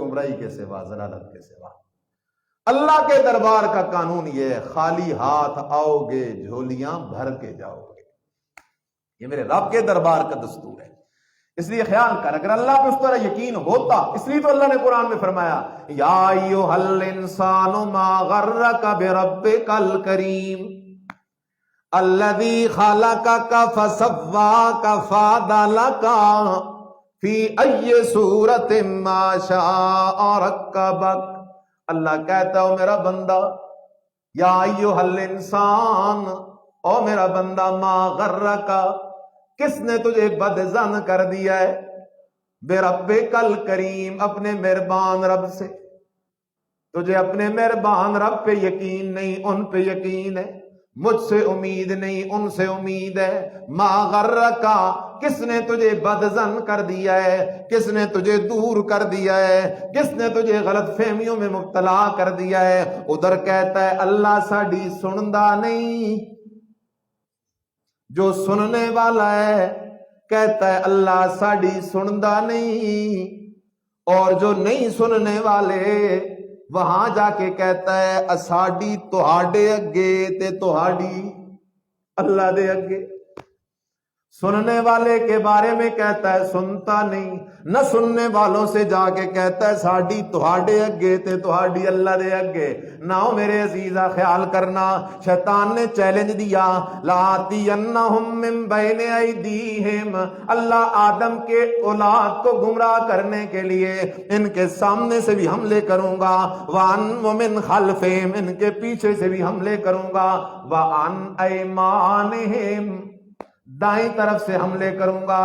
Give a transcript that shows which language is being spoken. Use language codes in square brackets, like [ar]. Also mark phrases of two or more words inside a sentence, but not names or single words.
[ur] گمراہی کے سوا، ضلالت کے سوا۔ اللہ کے دربار کا قانون یہ ہے خالی ہاتھ آؤ گے، جھولیاں بھر کے جاؤ گے۔ یہ میرے رب کے دربار کا دستور ہے۔ اس لیے خیال کر، اگر اللہ پہ اس طرح یقین ہوتا، اس لیے تو اللہ نے قرآن میں فرمایا [ar] یا ایھا الانسان ما غرک بربک الکریم الذی خلقک فسواک فعدلک فی ای صورت ما شاء رکبک۔ [ur] اللہ کہتا ہے میرا بندہ، [ar] یا ایھا الانسان، [ur] او میرا بندہ، [ar] ما غرک، [ur] کس نے تجھے بدظن کر دیا ہے؟ [ar] بربک الکریم، [ur] اپنے مہربان رب سے۔ تجھے اپنے مہربان رب پہ یقین نہیں، ان پہ یقین ہے۔ مجھ سے امید نہیں، ان سے امید ہے۔ [ar] ما غرکا، [ur] کس نے تجھے بدظن کر دیا ہے؟ کس نے تجھے دور کر دیا ہے؟ کس نے تجھے غلط فہمیوں میں مبتلا کر دیا ہے؟ ادھر کہتا ہے [pa] اللہ ساڈی سندا نہیں، [ur] جو سننے والا ہے کہتا ہے [pa] اللہ ساڈی سندا نہیں، [ur] اور جو نہیں سننے والے وہاں جا کے کہتا ہے [pa] اساڈی تہاڈے اگے تے تہاڈی اللہ دے اگے۔ [ur] سننے والے کے بارے میں کہتا ہے سنتا نہیں، نہ سننے والوں سے جا کے کہتا ہے [pa] ساڈی تہاڈے اگے تے تہاڈی اللہ دے اگے نہ ہو۔ [ur] میرے عزیزا خیال کرنا، شیطان نے چیلنج دیا، [ar] لآتینہم من بین ایدیہم، [ur] اللہ آدم کے اولاد کو گمراہ کرنے کے لیے ان کے سامنے سے بھی حملے کروں گا، [ar] ومن خلفہم، [ur] ان کے پیچھے سے بھی حملے کروں گا، [ar] وعن ایمانہم، [ur] دائیں طرف سے حملے کروں گا۔